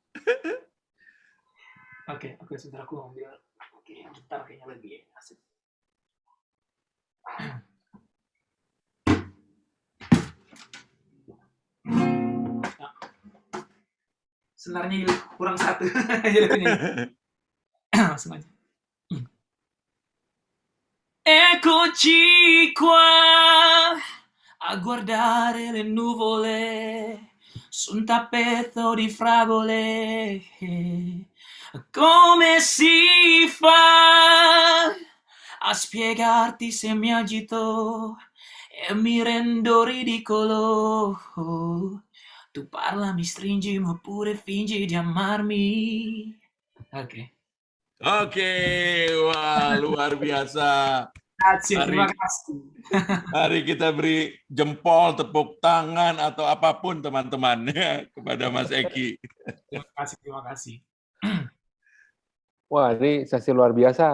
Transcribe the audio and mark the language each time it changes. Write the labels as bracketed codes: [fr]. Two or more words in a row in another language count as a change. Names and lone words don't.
[id] Oke, sebentar aku ambil gitar kayaknya lebih asik. Senarnya kurang satu. Langsung aja. [it] Eccoci qua a guardare le nuvole su un tappeto di fragole. Come si fa a spiegarti se mi agito e mi rendo ridicolo? Tu parla, mi stringi, ma pure fingi di amarmi. [id] Oke, wah luar biasa. Terima kasih. Mari kita beri jempol, tepuk tangan, atau apapun teman-teman kepada Mas Eki. Terima kasih. Wah, ini sesi luar biasa.